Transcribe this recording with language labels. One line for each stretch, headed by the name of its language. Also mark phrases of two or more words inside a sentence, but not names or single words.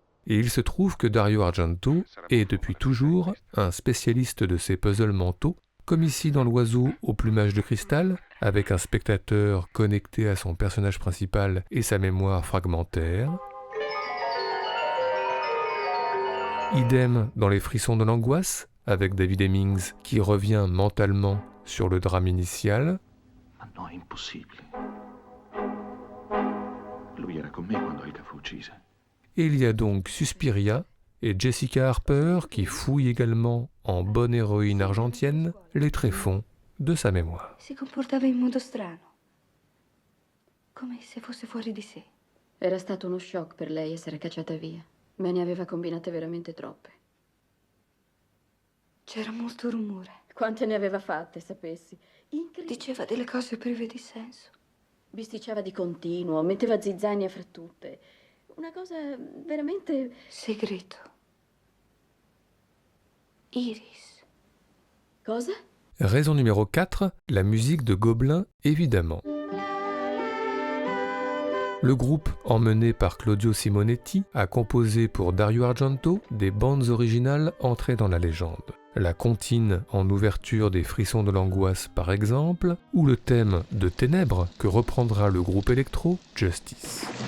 French: Et il se trouve que Dario Argento est depuis toujours un spécialiste de ces puzzles mentaux, comme ici dans L'Oiseau au plumage de cristal, avec un spectateur connecté à son personnage principal et sa mémoire fragmentaire. Idem dans Les Frissons de l'angoisse, avec David Hemmings qui revient mentalement sur le drame initial.
Italian: No, è impossibile. Lui era con me quando Elga fu uccisa.
French: Et il y a donc Suspiria et Jessica Harper qui fouille également en bonne héroïne argentienne les tréfonds de sa mémoire.
Italian: Si comportava in modo strano, come se fosse fuori di sé. Era stato uno shock per lei essere cacciata via, ma ne aveva combinate veramente troppe. C'era molto rumore. Quante ne aveva fatte, sapessi? Diceva delle cose prive di senso. Bisticciava di continuo, metteva zizzania fra tutte. Una cosa veramente... Segreto. Iris. Cosa?
French: Raison numéro 4, la musique de Gobelin, évidemment. Le groupe, emmené par Claudio Simonetti, a composé pour Dario Argento des bandes originales entrées dans la légende. La comptine en ouverture des Frissons de l'angoisse par exemple, ou le thème de Ténèbres que reprendra le groupe électro Justice.